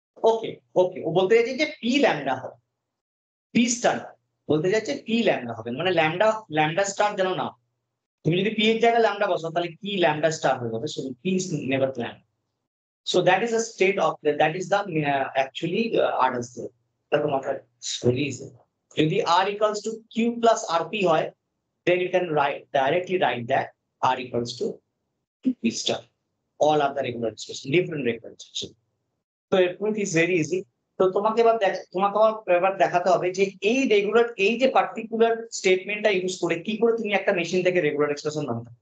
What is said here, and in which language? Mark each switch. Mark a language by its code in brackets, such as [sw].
[bn] ওকে ওকে, ও বলতে চাইছে যে পি ল্যাম্বডা হবে, পি স্টার বলতে যাচ্ছে পি ল্যামডা হবে, মানে ল্যামডা স্টার যেন না। তুমি যদি পি এর জায়গায় ল্যামডা বসাও তাহলে কি ল্যামডা স্টার হয়ে যাবে, so P is never lambda. [en] So that is a state of that is the actually Arden's theorem. [bn] দেখো মাথায় very easy. [en] যদি R equals to Q plus RP হয়, then you can directly write that R equals to P star. All other regular expression, different regular expression. So it is very easy. [bn] তো তোমাকে এবার দেখাতে হবে যে এই regular, এই যে পার্টিকুলার স্টেটমেন্টটা ইউজ করে কি করে তুমি একটা মেশিন থেকে রেগুলার এক্সপ্রেশন বানাবে।